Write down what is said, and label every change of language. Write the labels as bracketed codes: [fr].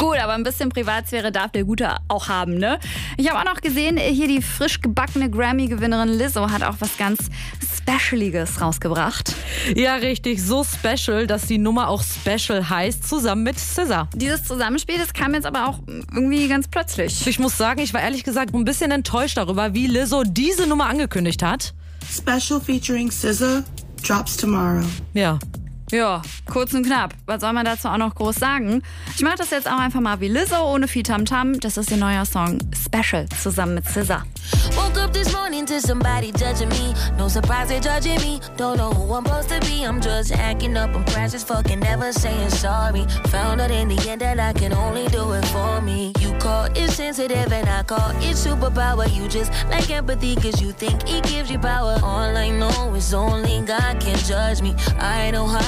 [de] Gut, aber ein bisschen Privatsphäre darf der Gute auch haben, ne? Ich habe auch noch gesehen, hier die frisch gebackene Grammy-Gewinnerin Lizzo hat auch was ganz Specialiges rausgebracht. Ja, richtig. So special, dass die Nummer auch special heißt, zusammen mit SZA. Dieses Zusammenspiel, das kam jetzt aber auch irgendwie ganz plötzlich. Ich muss sagen, ich war ehrlich gesagt ein bisschen enttäuscht darüber, wie Lizzo diese Nummer angekündigt hat. [en] Special featuring SZA drops tomorrow. [de] Ja. Ja, kurz und knapp. Was soll man dazu auch noch groß sagen? Ich mach das jetzt auch einfach mal wie Lizzo ohne viel Tamtam. Das ist ihr neuer Song Special zusammen mit SZA. [en] Woke up this morning to somebody judging me. No surprise they're judging me. Don't know who I'm supposed to be. I'm just acting up. I'm precious fucking never saying sorry. Found out in the end that I can only do it for me. You call it sensitive and I call it superpower. You just like empathy cause you think it gives you power. All I know is only God can judge me. I know how.